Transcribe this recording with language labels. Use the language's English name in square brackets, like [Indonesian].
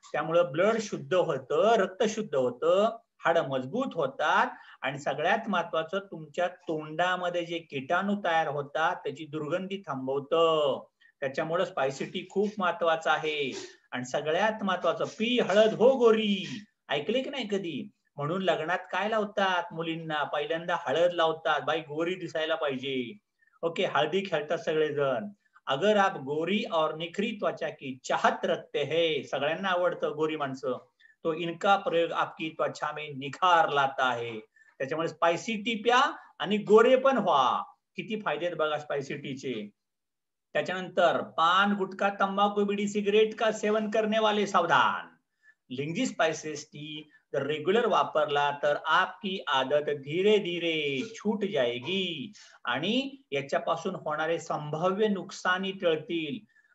[Marathi] त्यामुळे ब्लड शुद्ध होतं, रक्त शुद्ध होतं, हाड मजबूत होतात, आणि सगळ्यात महत्वाचं, तुमच्या तोंडामध्ये जे किटाणू तयार होतात त्याची दुर्गंधी थांबवतं. त्याच्यामुळे स्पायसी टी खूप महत्वाचं आहे. आणि सगळ्यात महत्वाचं, पी हळद हो गोरी, ऐकले की नाही कधी? म्हणून लग्नात काय लावतात मुलींना, पहिल्यांदा हळद लावतात, बाई गोरी दिसायला पाहिजे, ओके, हळदी खेळतात सगळेजण. [Hindi] अगर आप गोरी और निखरी त्वचा की चाहत रखते हैं, [Marathi] सगळ्यांना आवडतं गोरी माणसं, [Hindi] तो इनका प्रयोग आपकी त्वचा में निखार लाता है. [Marathi] त्याच्यामुळे स्पायसी टी प्या आणि गोरे पण व्हा. किती फायदे आहेत बघा स्पायसी टीचे. [Hindi] त्याच्यानंतर पान, गुटखा, तंबाकू, बीड़ी, सिगरेट का सेवन करने वाले सावधान, [Marathi] लिंजी स्पाइसेस टी जर रेग्युलर वापरला तर [Hindi] आपकी आदत धीरे धीरे छूट जाएगी [Marathi] आणि याच्यापासून होणारे संभाव्य नुकसानी टळतील.